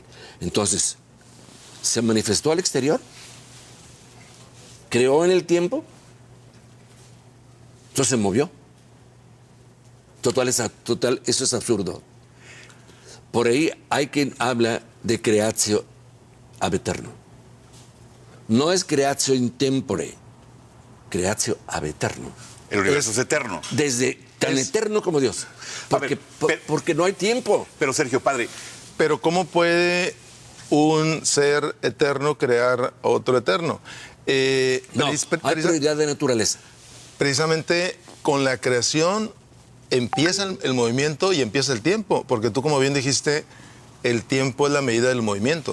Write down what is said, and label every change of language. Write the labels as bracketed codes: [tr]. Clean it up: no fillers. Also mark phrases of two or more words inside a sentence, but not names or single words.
[es] Entonces, ¿se manifestó al exterior? ¿Creó en el tiempo? Entonces se movió. Total, eso es absurdo. Por ahí hay quien habla de [la] creatio ab eterno. [es] No es [la] creatio in tempore, creatio ab eterno. [es] El universo es eterno. Desde tan eterno como Dios. Porque no hay tiempo. Pero Sergio, padre. Pero ¿cómo puede un ser eterno crear otro eterno? Hay prioridad de naturaleza. Precisamente con la creación empieza el movimiento y empieza el tiempo, porque tú, como bien dijiste, el tiempo es la medida del movimiento.